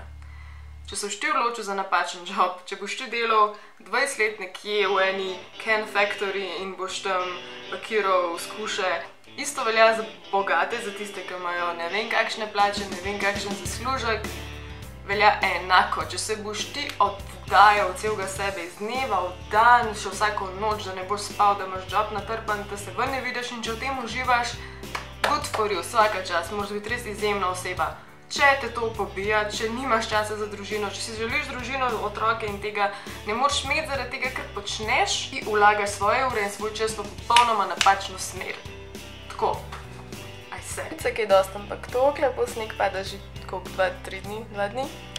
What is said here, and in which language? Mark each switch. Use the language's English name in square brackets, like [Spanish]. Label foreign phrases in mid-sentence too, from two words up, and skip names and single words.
[Slovenian] Če se boš ti odločil za napačen job, če boš ti delal 20 let nekje v eni [English] Ken Factory [Slovenian] in boš tam pakiral skuše, isto velja za bogate, za tiste, ki imajo ne vem kakšne plače, ne vem kakšen zaslužek, velja enako. Če se boš ti oddajal celega sebe iz dneva v dan, še vsako noč, da ne boš spal, da imaš job natrpan, da se ven ne vidiš in če v tem uživaš, [English] good for you, [Slovenian] vsaka čas, moraš biti res izjemna oseba. Če te to pobija, če nimaš časa za družino, če si želiš družino, otroke in tega ne moreš imeti zaradi tega, ker počneš in vlagaš svoje ure in svoj čas v popolnoma napačno smer. Tako, aj se. Se kaj dost, ampak toliko lepo sneg pada že koliko, 2-3 dni, 2 dni?